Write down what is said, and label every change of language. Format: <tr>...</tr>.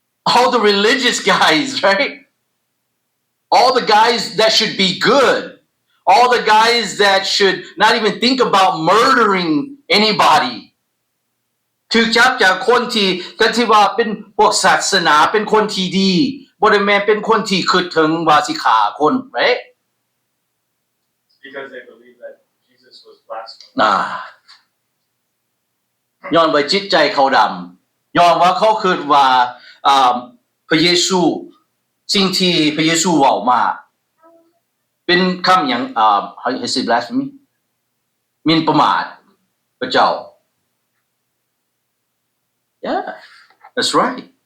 <en>all the religious guys right all the guys that should be good all the guys that should not even think about murdering anybody</en> <tts>ถูกจับจากคนที่ว่าเป็นพวกศาสนาเป็นคนที่ดีบ่ได้แม่นเป็นคนที่คิดถึงว่าสิฆ่าคน</tts> <en>right because they believe that Jesus was blasphemous</en> <tts>ย้อนว่าจิตใจเขาดำย้อนว่าเขาคิดว่าพระเยซูสิ่งที่พระเยซูเว้ามาเป็นคำหยัง</tts> <en>how you say blasphemy</en> <tts>หมิ่นประมาทพระเจ้า</tts> <en>Yeah that's right</en>